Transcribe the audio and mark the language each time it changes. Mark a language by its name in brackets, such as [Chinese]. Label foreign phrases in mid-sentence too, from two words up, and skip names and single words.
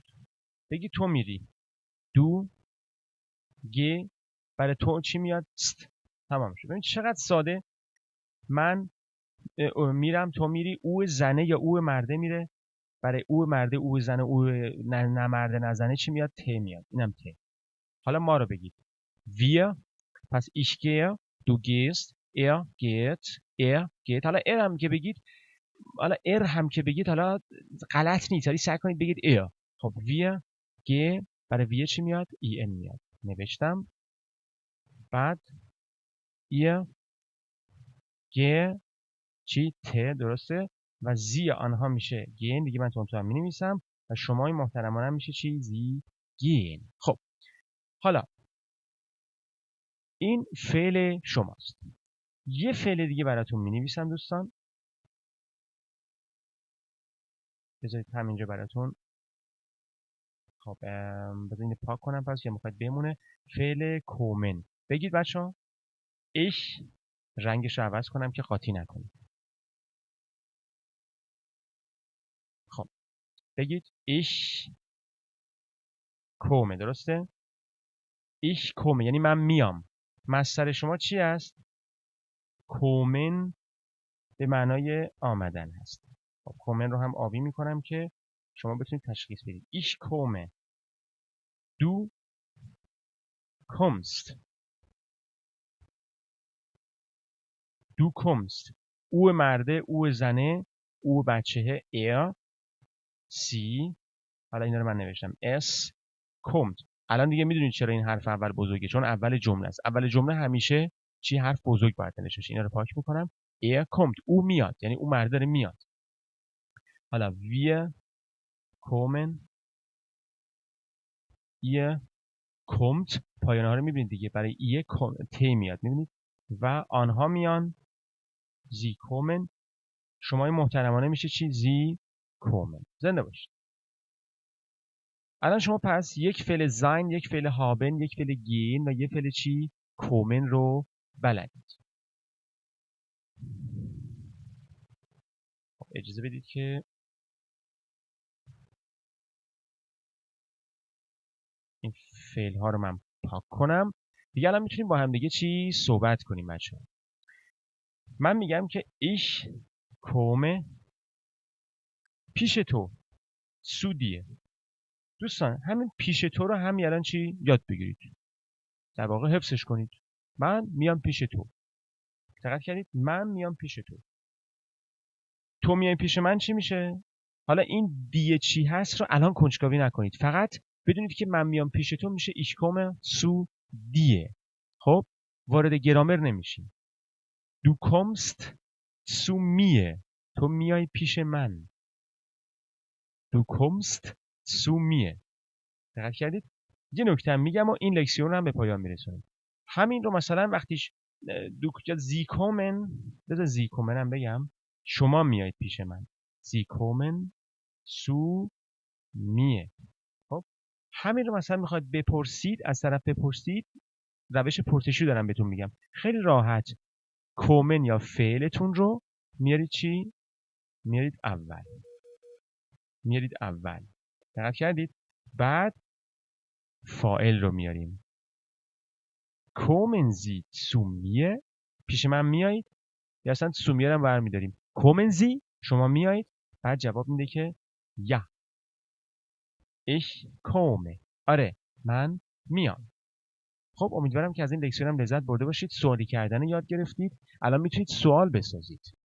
[Persian] بگید تو میری، دو، گ، برای تو چی میاد؟ ست. تمام شد. ببین چقدر ساده. من میرم، تو میری، او زنه یا او مرده میره، برای او مرده، او زنه، او نه مرده نه زنه چی میاد؟ ت میاد. اینم ت. حالا ما رو بگید: [German] wir، پس ich gehe، du gehst، er geht. [Persian] حالا er هم که بگید، حالا غلط نیست، ولی سعی کنید بگید er. [German] خب wir gehen، [Persian] برای wir چی میاد؟ en میاد. نوشتم. بعد [German] ihr gehe [Persian] چی؟ ت، درسته، و زی آنها میشه گین. دیگه من تون می نویسم و شمای محترمانه میشه چی؟ [German] Sie gehen. [Persian] خب حالا این فعل شماست. یه فعل دیگه براتون می نویسم دوستان. بذارید همینجا براتون. خب بذارید پاک کنم پس، یا میخواید بمونه. فعل کومن. بگید بچه ها: ich، رنگش رو عوض کنم که قاطی نکنید. خب بگید [German] ich komme، [Persian] درسته؟ [German] ich komme [Persian] یعنی من میام. مصدر شما چی است؟ کومن به معنای آمدن هست. خب کومن رو هم آبی میکنم که شما بتونید تشخیص بدید. [German] ich komme، du kommst، du kommst. [Persian] او مرده، او زنه، او بچهه [German] er، sie، [Persian] حالا اینا رو من نوشتم s، kommt. الان دیگه میدونید چرا این حرف اول بزرگه، چون اول جمله است. اول جمله همیشه چی؟ حرف بزرگ باید نوشته بشه. اینا رو پاک میکنم. kommt. او میاد، یعنی او مرد داره میاد. [German] حالا wir kommen، ihr kommt، [Persian] پایانه ها رو میبینید دیگه، برای ihr ت میاد، میبینید، و آنها میان [German] sie kommen. [Persian] شمای محترمانه میشه چی؟ [German] sie kommen. [Persian] زنده باشید. الان شما پس یک فعل زین، یک فعل هابن، یک فعل گین و یک فعل چی؟ کومن رو بلدید. اجازه بدید که این فعل ها رو من پاک کنم. دیگه الان میتونیم با هم دیگه چی صحبت کنیم بچه‌ها. من میگم که [German] ich komme [Persian] پیش تو، سودیه. دوستان همین پیش تو رو هم الان چی یاد بگیرید، در واقع حفظش کنید. من میام پیش تو. دقت کردید؟ من میام پیش تو. تو میای پیش من چی میشه؟ حالا این دیه چی هست رو الان کنجکاوی نکنید، فقط بدونید که من میام پیش تو میشه [German] ich komme zu dir. [Persian] خب وارد گرامر نمیشیم. [German] Du kommst zu mir. [Persian] تو میای پیش من. [German] Du kommst zu mir. [Persian] دقت کردید؟ یه نکته میگم و این لکسیون رو هم به پایان میرسونیم. همین رو مثلا وقتیش [German] Sie kommen, [Persian] بذار [German] Sie kommen [Persian] هم بگم، شما میایید پیش من. [German] Sie kommen zu mir. [Persian] خب همین رو مثلا میخواید بپرسید، از طرف بپرسید، روش پرسشی دارم بهتون میگم، خیلی راحت کومن یا فعلتون رو میارید چی؟ میارید اول. میارید اول. دقت کردید؟ بعد فاعل رو میاریم. [German] kommen Sie zu mir، [Persian] پیش من میایید، یا اصلا [German] zu mir [Persian] هم برمیداریم. [German] kommen Sie، [Persian] شما میایید، بعد جواب میده که [German] ja ich komme، [Persian] آره من میام. خب امیدوارم که از این لکسیون هم لذت برده باشید، سوالی کردن یاد گرفتید. الان میتونید سوال بسازید.